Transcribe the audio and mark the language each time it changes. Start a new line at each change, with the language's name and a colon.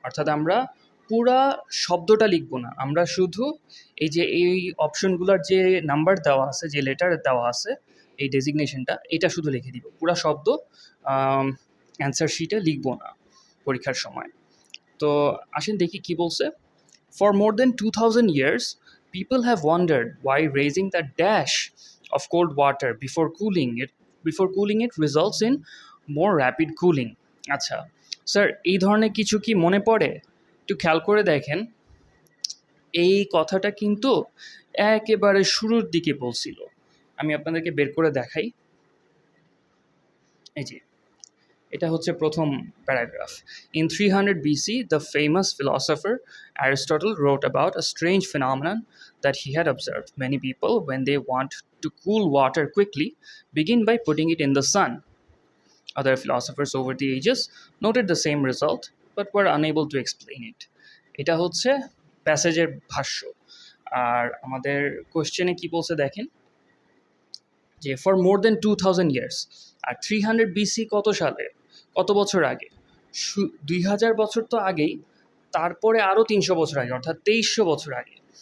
Bangla: অর্থাৎ আমরা পুরা শব্দটা লিখবো না, আমরা শুধু এই অপশনগুলোর যে নাম্বার দেওয়া আছে, যে লেটার দেওয়া আছে, এই ডেজিগনেশনটা এটা শুধু লিখে দিব, পুরা শব্দ অ্যান্সার শিটে লিখবো না পরীক্ষার সময়। তো আসেন দেখি কি বলছে।
English: For more than 2000 years, people have wondered why raising the dash of cold water before cooling it results in more rapid cooling.
Bangla: আচ্ছা স্যার, এই ধরনের কিছু কি মনে পড়ে? একটু খেয়াল করে দেখেন, এই কথাটা কিন্তু একেবারে শুরুর দিকে বলছিল। আমি আপনাদেরকে বের করে দেখাই। এই যে এটা হচ্ছে প্রথম paragraph.
English: In 300 BC, the famous philosopher Aristotle wrote about a strange phenomenon that he had observed. Many people, when they want to cool water quickly, begin by putting it in the sun. Other philosophers over the ages noted the same result, but were unable to explain it.
Bangla: এটা হচ্ছে প্যাসেজের ভাষ্য। আর আমাদের কোশ্চেনে কি বলছে দেখেন, যে
English: For more than 2000 years.
Bangla: আর 300 BC কত সালে, কত বছর আগে? 2000 বছর তো আগেই, তারপরে আরও 300 বছর আগে, অর্থাৎ 2300 বছর আগে।